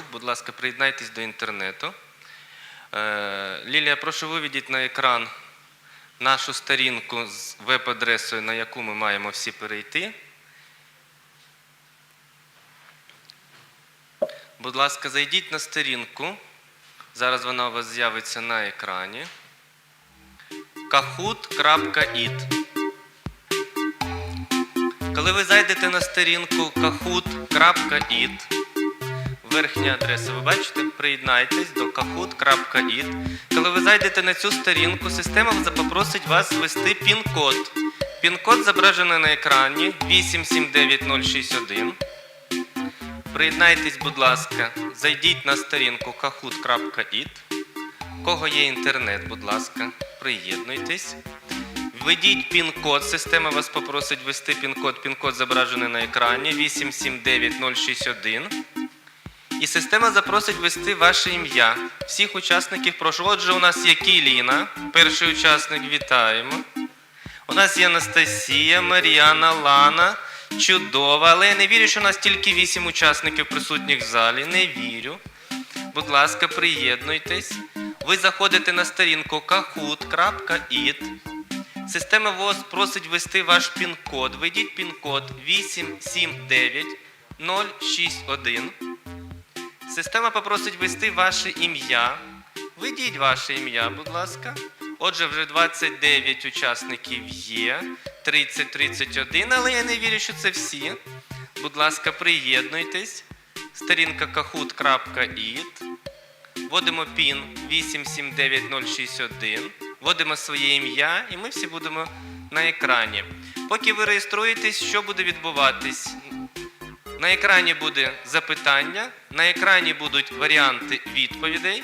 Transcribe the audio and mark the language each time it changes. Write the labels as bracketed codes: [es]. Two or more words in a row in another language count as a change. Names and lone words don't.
[uk] Будь ласка, приєднайтесь до інтернету. Лілія, прошу виведіть на екран нашу сторінку з веб-адресою, на яку ми маємо всі перейти. Будь ласка, зайдіть на сторінку. Зараз вона у вас з'явиться на екрані. kahoot.it. Коли ви зайдете на сторінку kahoot.it, верхня адреса, ви бачите, приєднайтесь до kahoot.it. Коли ви зайдете на цю сторінку, система попросить вас ввести пін-код. Пін-код зображений на екрані 879061. Приєднайтесь, будь ласка, зайдіть на сторінку kahoot.it. У кого є інтернет, будь ласка, приєднуйтесь. Введіть пін-код, система вас попросить ввести пін-код. Пін-код зображений на екрані 879061. І система запросить ввести ваше ім'я. Всіх учасників прошу. Отже, у нас є Кіліна, перший учасник, вітаємо. У нас є Анастасія, Мар'яна, Лана, чудова. Але я не вірю, що у нас тільки 8 учасників присутніх в залі. Не вірю. Будь ласка, приєднуйтесь. Ви заходите на сторінку kahoot.it. Система вас просить ввести ваш пін-код. Введіть пін-код 879061. Система попросить ввести ваше ім'я. Введіть ваше ім'я, будь ласка. Отже, вже 29 учасників є, 30-31, але я не вірю, що це всі. Будь ласка, приєднуйтесь. Сторінка kahoot.it. Вводимо пін 879061. Вводимо своє ім'я і ми всі будемо на екрані. Поки ви реєструєтесь, що буде відбуватись? На екрані буде запитання, на екрані будуть варіанти відповідей.